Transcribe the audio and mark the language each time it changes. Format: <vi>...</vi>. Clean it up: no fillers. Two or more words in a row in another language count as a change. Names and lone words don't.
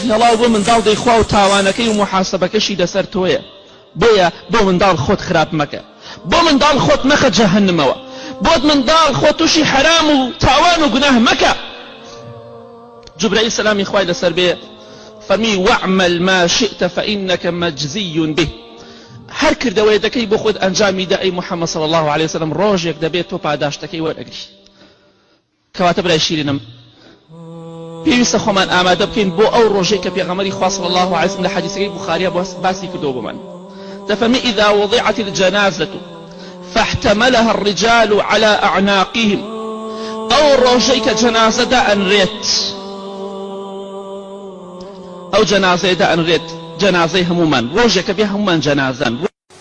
<ckb>هێڵاو بۆ منداڵ دەیخوا و تاوانەکەی و محاسبەکەشی لەسەر تۆیە بۆیە بۆ منداڵ خۆت خراپ مەکە بۆ منداڵ خۆت مەخە جەهەنمەوە بۆت منداڵ خۆت تووشی حرام و تاوان و گوناه مەکە جبرائیل سلامی خوای لەسەر بێ فەرمی</ckb> <ar>وەعمل ما شئت فإنك مجزي به</ar> <ckb>هەر کردەوەی دەکەی بۆ خۆت ئەنجامی دا ئەی محەممەد</ckb> <ar>صلی الله عليه وسلم</ar> <ckb>ڕۆژێک دەبێت تۆ پاداشتەکەی وەرەگری کەواتە برای شیرینم پێویستە خۆمان ئامادە بکەین بۆ ئەو ڕۆژەی کە پێغەمبەری خوا</ckb> <ar>صلی الله عليه وسلم</ar> <ckb>لە حەدیثەکەی بوخاریە باسی کردو بمان دەفەرمی</ckb> <ar>إذا وضعت الجنازة فاحتملها الرجال على أعناقهم</ar> <ckb>أو ڕۆژەی کە جەنازە دائەنرێت ئەو جەنازەیە دائەنرێت جەنازەی هەمومان ڕۆژێکە بێ هەمومان جەنازەن</ckb>